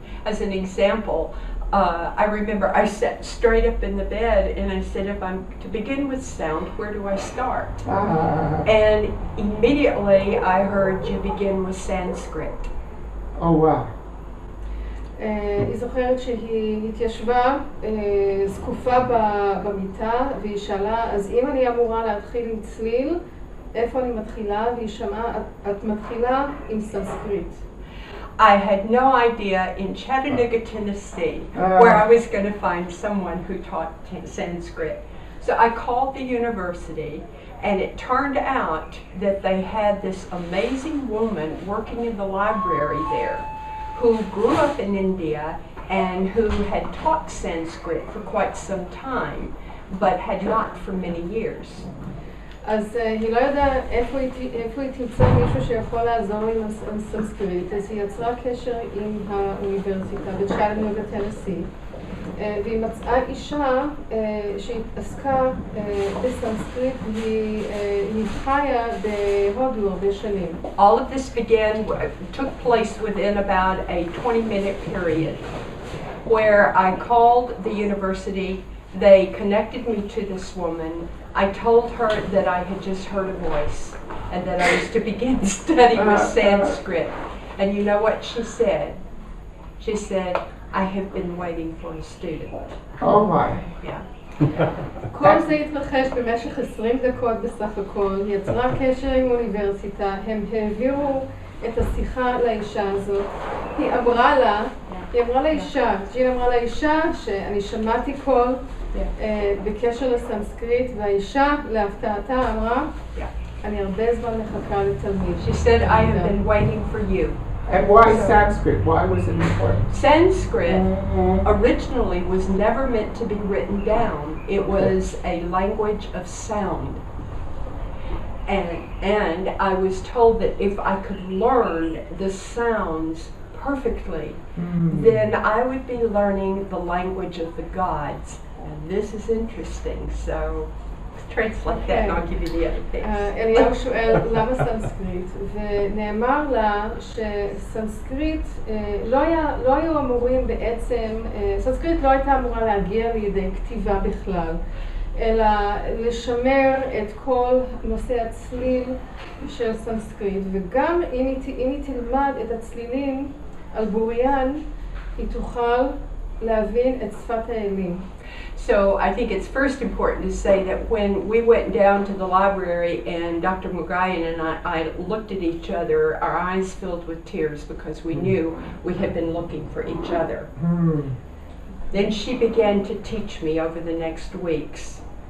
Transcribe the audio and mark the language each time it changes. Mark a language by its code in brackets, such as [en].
[en] As an example, I remember I sat straight up in the bed and I said, if I'm to begin with sound, where do I start? And immediately I heard you begin with Sanskrit. Oh wow. [he] היא זוכרת שהיא התיישבה זקופה במיטה והיא שאלה, אז אם אני אמורה להתחיל עם צליל, איפה אני מתחילה? והיא שמעה, את מתחילה עם סנסקריט. [en] I had no idea in Chattanooga, Tennessee, where I was going to find someone who taught Sanskrit. So I called the university, and it turned out that they had this amazing woman working in the library there who grew up in India and who had taught Sanskrit for quite some time, but had not for many years. [he] אז היא לא יודעה איפה היא תמצא מישהו שיכול לעזור עם הסנסקריט, אז היא יצרה קשר עם האוניברסיטה בצ'אטנוגה בטנסי, והיא מצאה אישה שהתעסקה בסנסקריט, והיא חיה בהודו הרבה שנים. [en] All of this took place within about a 20-minute period where I called the university. They connected me to this woman. I told her that I had just heard a voice and that I was to begin studying Sanskrit. And you know what she said? She said, I have been waiting for a student. Oh my. Yeah. [he] כל זה התרחש במשך 20 דקות בסך הכל, היא יצרה קשר עם האוניברסיטה, הם העבירו את השיחה לאישה הזאת. היא אמרה לאישה, ג'ין אמרה לאישה שאני שמעתי קול בקשר לסנסקריט, והאישה להפתעתה אמרה, אני הרבה זמן מחכה לתלמיד. [en] She said, I have been waiting for you. And why Sanskrit? Why was it important? Sanskrit originally was never meant to be written down. It was a language of sound. And I was told that if I could learn the sounds perfectly, then I would be learning the language of the gods. And this is interesting, so translate that and I'll give you the other things. [he] אליהו שואל למה סנסקריט, ונאמר לה שסנסקריט לא היו אמורים בעצם, סנסקריט לא הייתה אמורה להגיע לידי כתיבה בכלל, אלא לשמר את כל נושא הצליל של סנסקריט, וגם אם היא תלמד את הצלילים על בוריין, היא תוכל להבין את שפת האלים. [en] So I think it's first important to say that when we went down to the library and Dr. Mugayan and I looked at each other, our eyes filled with tears because we knew we had been looking for each other. Then she began to teach me over the next weeks.